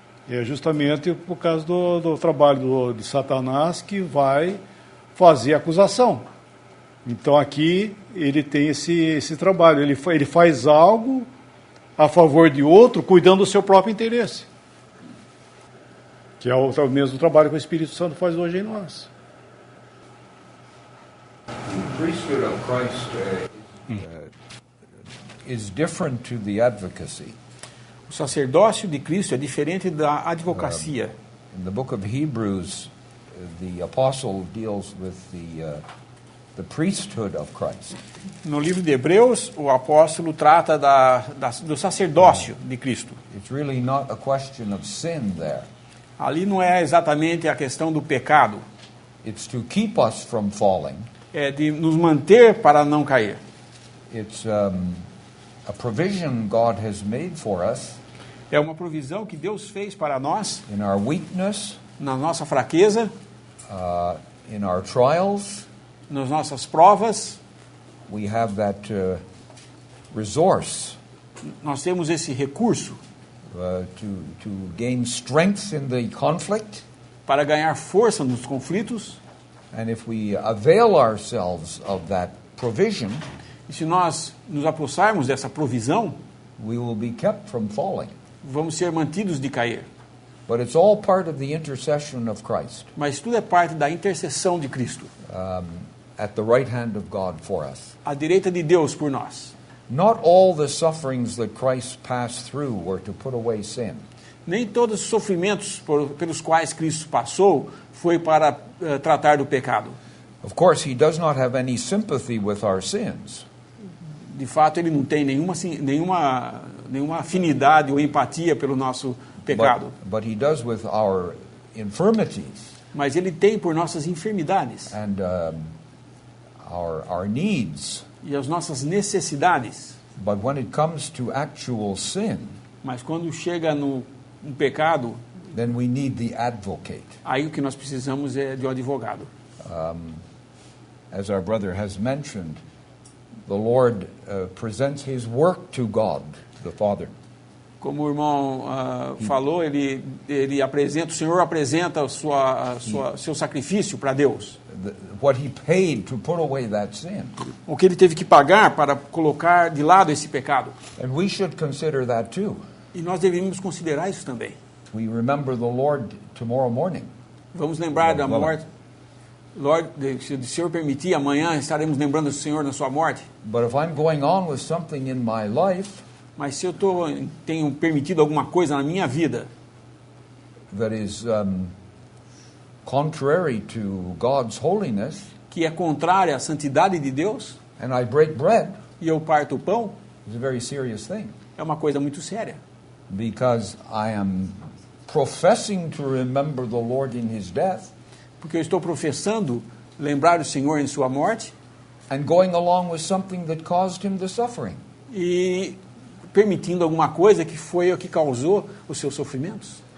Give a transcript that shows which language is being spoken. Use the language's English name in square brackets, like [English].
[Portuguese] É justamente por causa do trabalho de Satanás que vai fazer a acusação. Então aqui ele tem esse trabalho, ele faz algo a favor de outro, cuidando do seu próprio interesse. Que é o mesmo trabalho que o Espírito Santo faz hoje em nós. [English] The priesthood of Christ is different to the advocacy. [Portuguese] O sacerdócio de Cristo é diferente da advocacia. [English] In the book of Hebrews, the apostle deals with the priesthood of Christ. [Portuguese] No livro de Hebreus, o apóstolo trata do sacerdócio de Cristo. [English] It's really not a question of sin there. [Portuguese] Ali não é exatamente a questão do pecado. [English] It's to keep us from falling. [Portuguese] É de nos manter para não cair. [English] It's a provision God has made for us. [Portuguese] É uma provisão que Deus fez para nós. [English] In our weakness. [Portuguese] Na nossa fraqueza. [English] In our trials. [Portuguese] Nas nossas provas. [English] We have that resource. [Portuguese] Nós temos esse recurso. [English] To gain strength in the conflict. [Portuguese] Para ganhar força nos conflitos. [English] And if we avail ourselves of that provision, [Portuguese] e se nós nos apossarmos dessa provisão, [English] we will be kept from falling. [Portuguese] Vamos ser mantidos de cair. [English] But it's all part of the intercession of Christ. [Portuguese] Mas tudo é parte da intercessão de Cristo. [English] At the right hand of God for us. [Portuguese] À direita de Deus por nós. [English] Not all the sufferings that Christ passed through were to put away sin. [Portuguese] Nem todos os sofrimentos pelos quais Cristo passou foi para tratar do pecado. [English] Of course, he does not have any sympathy with our sins. [Portuguese] De fato, ele não tem nenhuma nenhuma afinidade ou empatia pelo nosso pecado. [English] But he does with our infirmities [Portuguese] Mas Ele tem por nossas enfermidades [English] and our needs. [Portuguese] e as nossas necessidades. [English] But when it comes to actual sin, [Portuguese] Mas quando chega no pecado, [English] then we need the advocate. [Portuguese] aí o que nós precisamos é de um advogado. [English] As our brother has mentioned, the Lord presents his work to God, the Father. [Portuguese] Como o irmão falou, ele apresenta, o Senhor apresenta seu sacrifício para Deus. [English] What he paid to put away that sin. [Portuguese] O que ele teve que pagar para colocar de lado esse pecado. [English] And we should consider that too. [Portuguese] E nós devemos considerar isso também. [English] We remember the Lord tomorrow morning. [Portuguese] Vamos lembrar da morte. Lord, se o Senhor permitir, amanhã estaremos lembrando do Senhor na sua morte. [English] But if I'm going on with something in my life [Portuguese] Mas se eu tenho permitido alguma coisa na minha vida [English] that is contrary to God's holiness, [Portuguese] que é contrária à santidade de Deus, [English] and I break bread, [Portuguese] e eu parto o pão, [English] it's a very serious thing, [Portuguese] é uma coisa muito séria. [English] because I am professing to remember the Lord in his death [Portuguese] Porque eu estou professando lembrar o Senhor em sua morte [English] and going along with something that caused him the suffering. [Portuguese] e permitindo alguma coisa que foi o que causou os seus sofrimentos.